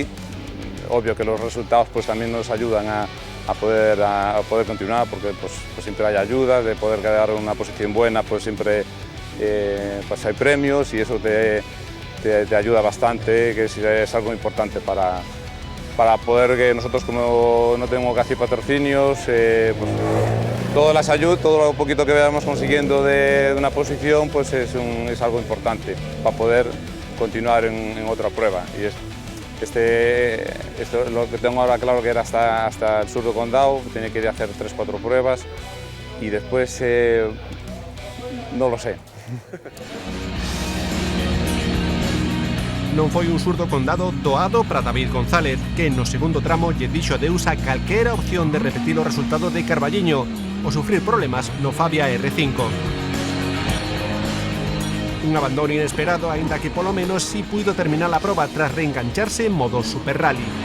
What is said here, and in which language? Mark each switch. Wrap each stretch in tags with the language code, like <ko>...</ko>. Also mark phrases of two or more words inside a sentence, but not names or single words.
<es>Obvio que los resultados pues también nos ayudan a poder continuar porque pues siempre hay ayuda, de poder quedar en una posición buena pues siempre pues hay premios y eso te ayuda bastante, que es algo importante para poder que nosotros como no tenemos casi patrocinios, pues todas las ayudas, todo lo poquito que vayamos consiguiendo de una posición pues es algo importante para poder continuar en otra prueba. Y esto lo que tengo ahora claro que era hasta el sur do Condado, tenía que ir a hacer 3-4 pruebas y después no lo sé.</es> <gl>Non foi un Sur do Condado doado para David González, que no segundo tramo lle dixo adeus a calquera opción de repetir o resultado de Carballiño ou sufrir problemas no Fabia R5. Un abandono inesperado, aínda que polo menos si puido terminar a proba tras reengancharse en modo Super Rally.</gl>